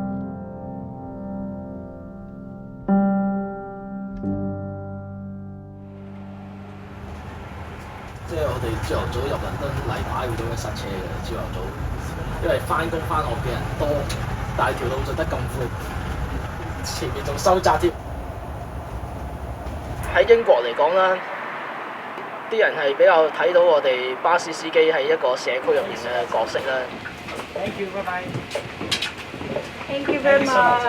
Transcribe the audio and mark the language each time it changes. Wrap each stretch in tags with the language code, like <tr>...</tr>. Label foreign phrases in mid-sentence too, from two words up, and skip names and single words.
<yue>即係我哋朝頭早入倫敦例牌會咁樣塞車嘅，朝頭早，因為翻工翻學嘅人多，但係條路就得咁闊，前面仲收窄添。喺英國嚟講啦，啲人係比較睇到我哋巴士司機喺一個社區入面嘅角色啦。</yue> <en>Thank you, bye bye. Thank you very much.</en>